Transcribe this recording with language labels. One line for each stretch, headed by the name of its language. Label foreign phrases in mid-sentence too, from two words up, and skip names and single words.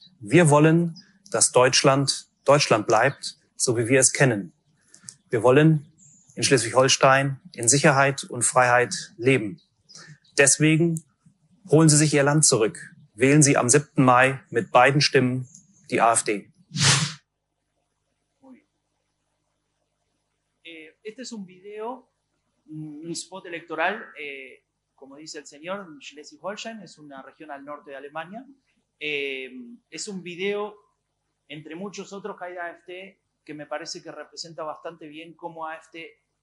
German: Wir wollen, dass Deutschland Deutschland bleibt, so wie wir es kennen. Wir wollen in Schleswig-Holstein in Sicherheit und Freiheit leben. Deswegen holen Sie sich Ihr Land zurück. Wählen Sie am 7. Mai mit beiden Stimmen die AfD.
Spanish: Este es un video, un spot electoral, como dice el señor, en Schleswig-Holstein, es una región al norte de Alemania. Es un video, entre muchos otros que hay de AfD, que me parece que representa bastante bien cómo AfD...